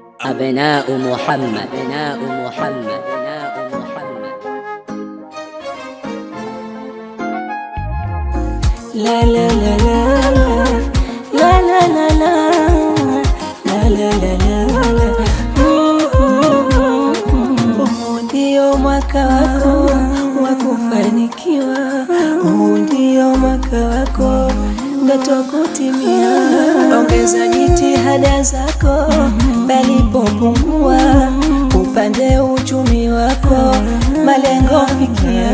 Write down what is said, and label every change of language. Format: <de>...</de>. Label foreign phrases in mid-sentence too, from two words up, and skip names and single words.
<ar>أبناء محمد أبناء محمد أبناء محمد. لا لا لا لا لا لا لا لا لا لا لا.</ar> <sw>Huu ndio mwaka wako wa kufanikiwa, huu ndio mwaka wako ndoto kutimia. Ongeza jitihada zako palipopungua, upande uchumi wako malengo fikia.</sw>